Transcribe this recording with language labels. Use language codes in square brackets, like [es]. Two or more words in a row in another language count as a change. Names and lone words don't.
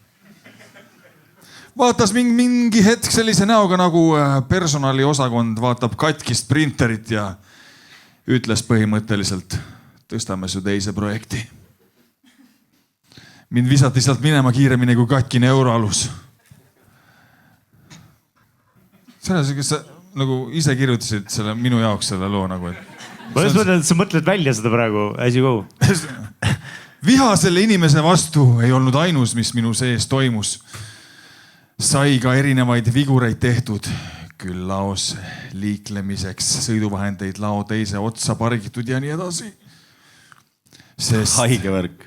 [et] Vaatas mingi hetk sellise näoga nagu personaliosakond vaatab katkist printerit ja ütles põhimõtteliselt, tõstame su teise projekti. Mind visati sealt minema kiiremini kui katkine euroalus. Selles, kes sa nagu ise kirjutasid selle minu jaoks selle loo nagu, et ma just mõtlen, et sa mõtled välja seda praegu, [en] as you go. [et] Viha selle inimese vastu ei olnud ainus, mis minu sees toimus. Sai ka erinevaid vigureid tehtud, küll laos liiklemiseks, sõiduvahendeid lao teise otsa pargitud ja nii edasi. Haige värk.